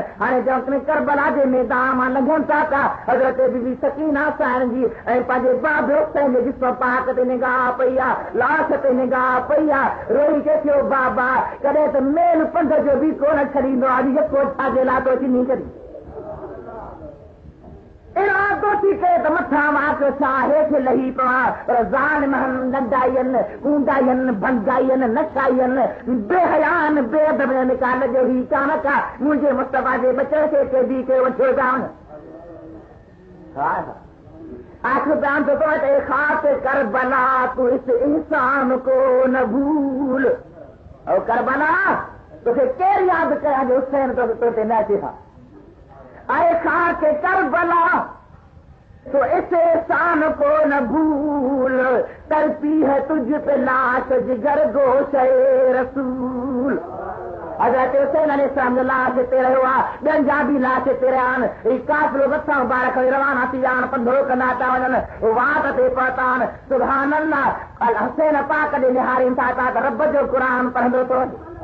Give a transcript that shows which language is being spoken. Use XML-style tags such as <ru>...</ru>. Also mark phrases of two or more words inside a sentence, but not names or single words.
<sd>हाणे जंहिं करबला जे मैदान मां लंघनि था, हज़रत बीबी सकीना साहिब जी ऐं पंहिंजे बाबे हुसैन जे जिस्म पाक ते निगाह पई आहे, लाश ते निगाह पई आहे, रोई के थियो बाबा, कॾहिं त मेल पंध जो बि कोन छॾींदो आहे, यको छाजे लाइ तो चिनी करी इरादो थी करे त मथां वाक छा हेठि लही पवां, पर ज़ालिम नंढाइनि, कूंडाइनि, भंगाइनि, नशाइनि, बेहयान, बेअदब निकाल जो ही कानक आहे, मुंहिंजे मुस्तफ़ा जे बचे खे कैदी खे वठो जान। आखिर बयान तो</sd> <ur>اے خاص کربلا تو اس انسان کو نہ بھول,</ur> <sd>और करबला तोखे केरु यादि कया जो हुसैन तो ते न अचे हा।</sd> <ur>آئے خاص کربلا تو اس انسان کو نہ بھول، تڑپی ہے تجھ پہ لاش جگر گوش رسول.</ur> <sd>हज़रत हुसैन अलैहिस्सलाम जो लाश हिते रहियो आहे, ॿियनि जा बि लाश हिते रहिया आहिनि। काफ़िलो मथां ॿार खणी रवाना थी विया आहिनि, पंधो कंदा था वञनि, वाट ते पहुता आहिनि। सुभान अल्लाह, हुसैन पाक ॾे निहारीनि था त रब जो क़ुरान पढ़ंदो थो वञे।</sd>